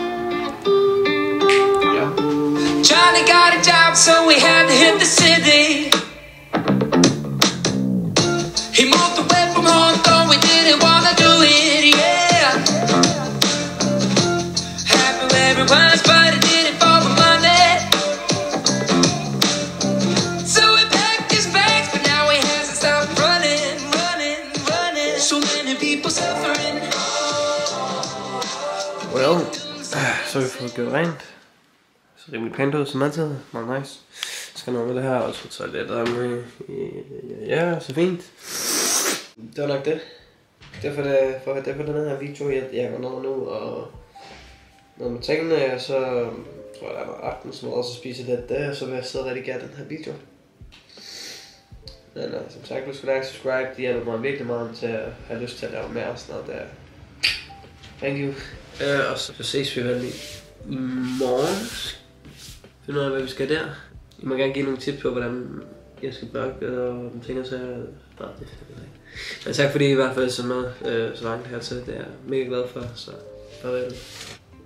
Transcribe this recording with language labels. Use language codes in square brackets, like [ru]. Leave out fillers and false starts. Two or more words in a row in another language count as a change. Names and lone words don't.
[da] Ja. [en] Johnny got a job, so we had to hit the city. He moved away from home, though we didn't wanna do it, yeah. Happy where he was, but he did it for the money. So he packed his bags, but now he hasn't stopped running. So many people suffering. Well, [da] så har vi fået gjort rent. Så rimelig pænt ud som altid. Meget nice. Så skal noget med det her, og så toilettet med. Ja, så fint. Det var nok det. Derfor den her video, jeg går ned nu og noget med tingene, og så tror jeg, der er noget aften, så må jeg også spise lidt der, og så vil jeg sidde og redigere den her video. Men som sagt, du skal [en] like, subscribe, [da] det hjælper mig virkelig meget til at have lyst til at lave mere og sådan noget der. [en] Thank you. [da] Og så ses vi vel i morgen. Find ud af, hvad vi skal der. I må gerne give nogle tips på, hvordan jeg skal bakke og ting og sager. Bare det. Men tak fordi I i hvert fald så meget så langt hertil. Det er jeg mega glad for. Så farvel.